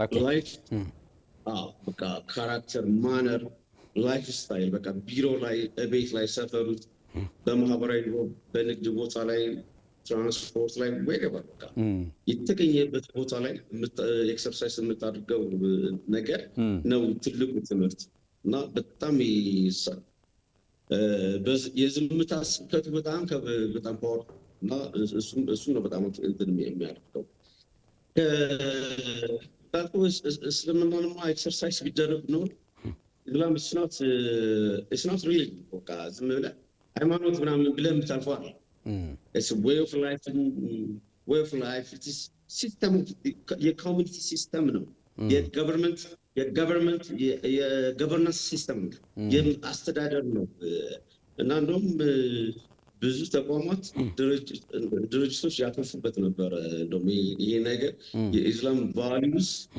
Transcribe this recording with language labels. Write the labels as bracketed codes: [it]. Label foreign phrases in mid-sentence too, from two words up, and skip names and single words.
[am] ላይፍ በቃ ካራክተር፣ ማነር፣ [en] life style [am] በቃ ቢሮ ላይ፣ ቤት ላይ፣ ሰፈሩት፣ በማህበራዊ በንግድ ቦታ ላይ፣ ትራንስፖርት ላይ ወይገባ በቃ የተገኘበት ቦታ ላይ ኤክሰርሳይዝ የምታደርገው ነገር ነው ትልቁ ትምህርት እና በጣም የዝምታ ስብከቱ በጣም ፓወር እና እሱ ነው በጣም እንትን የሚያደርገው። እስልምናንማ ኤክሰርሳይዝ ቢደረግ ነው ኢስላም [en] it's not really [am] በቃ ዝም ብለህ ሃይማኖት ምናምን ብለህ የምታልፈው አይደል። [en] it's a way of life it is system [am] የኮሚኒቲ ሲስተም ነው፣ የገቨርናንስ ሲስተም ነው፣ የአስተዳደር ነው እና እንደውም ብዙ ተቋማት ድርጅቶች ያተርፉበት ነበረ። እንደውም ይሄ ነገር የኢስላም ቫሊዩስ